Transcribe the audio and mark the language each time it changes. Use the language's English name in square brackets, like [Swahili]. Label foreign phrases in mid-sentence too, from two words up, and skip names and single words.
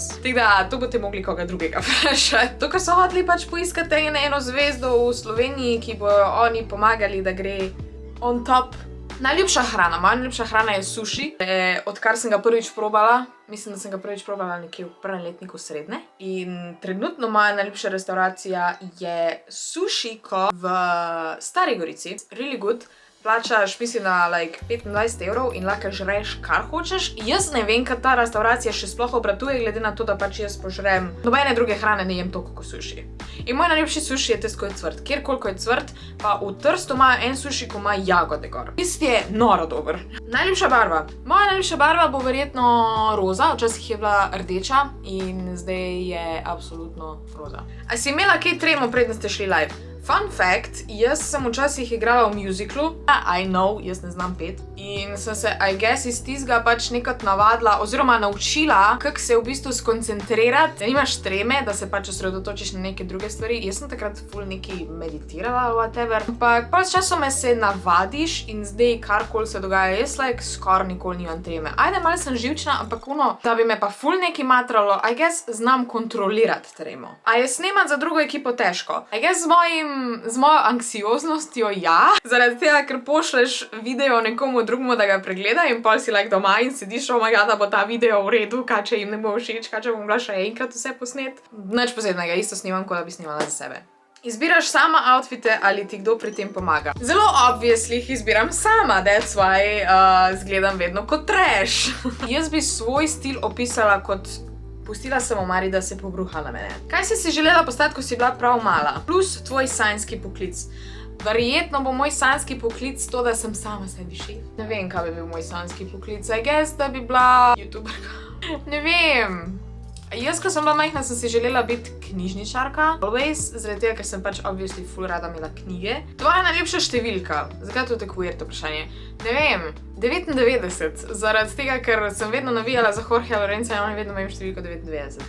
[Slovenian] Tako da, to boste mogli koga drugega vprašati. To, ker so hoteli pač poiskati eno zvezdo v Sloveniji, ki bojo oni pomagali, da gre [English] on top. [Slovenian] Najljubša hrana. Moja najljubša hrana je sushi. Odkar sem ga prvič probala, mislim, da sem ga prvič probala nekje v prvem letniku srednje. In trenutno moja najljubša restauracija je Sushiko v Stari Gorici. [English] Really good. [Slovenian] Plačaš, mislim, na 25 € in lahko žreš, kar hočeš. Jaz ne vem, kaj ta restauracija še sploh obratuje, glede na to, da pač jaz požrem nobene druge hrane ne jem toliko kot sushi. In moj najljubši sushi je tisto, ko je cvrt. Kjerkoli, ko je cvrt, pa v Trstu imajo en sushi, ko ima jagode gor. Tisti je noro dober. Najljubša barva. Moja najljubša barva bo verjetno roza, včasih je bila rdeča in zdaj je absolutno roza. A si imela kaj tremo, preden ste šli live? [English] Fun fact, [Slovenian] jaz sem včasih igrala v musiclu, [English] I know, [Slovenian] jaz ne znam pet, in sem se, [English] I guess, [Slovenian] iz tistega pač nekako navadila, oziroma naučila, kako se v bistvu skoncentrirati, da nimaš treme, da se pač osredotočiš na neke druge stvari. Jaz sem takrat ful nekaj meditirala, whatever, ampak pač časoma se navadiš in zdaj karkoli se dogaja, jaz skoraj nikoli nimam treme. Ajde, malo sem živčna, ampak da bi me pa ful nekaj matralo, [English] I guess, [Slovenian] znam kontrolirati tremo. A je snemati za drugo ekipo težko? [English] I guess [Slovenian] z mojo anksioznostjo ja, zaradi tega, ker pošleš video nekomu drugemu, da ga pregleda in pol si doma in sediš, [English] oh my god, [Slovenian] da bo ta video v redu, kaj če jim ne bo všeč, kaj če bom bila še enkrat vse posnet. Nič posebnega, isto snimam, kot da bi snimala za sebe. Izbiraš sama outfite ali ti kdo pri tem pomaga? Zelo obviously jih izbiram sama, [English] that's why [Slovenian] zgledam vedno kot trash. Jaz bi svoj stil opisala kot pustila sem omari, da se pobruha na mene. Kaj si želela postati, ko si bila prav mala? Plus tvoj sanjski poklic. Verjetno bo moj sanjski poklic to, da sem sama sebi šef. Ne vem, kaj bi bil moj sanjski poklic. [English] I guess, [Slovenian] da bi bila youtuberka. Ne vem. Jaz, ko sem bila majhna, sem si želela biti knjižničarka. Always, zaradi tega, ker sem pač obviously ful rada imela knjige. Tvoja najljubša številka. Zakaj je to tako weird vprašanje? Ne vem, 99. Zaradi tega, ker sem vedno navijala za Jorgeja Lorenza in oni vedno imajo številko 99.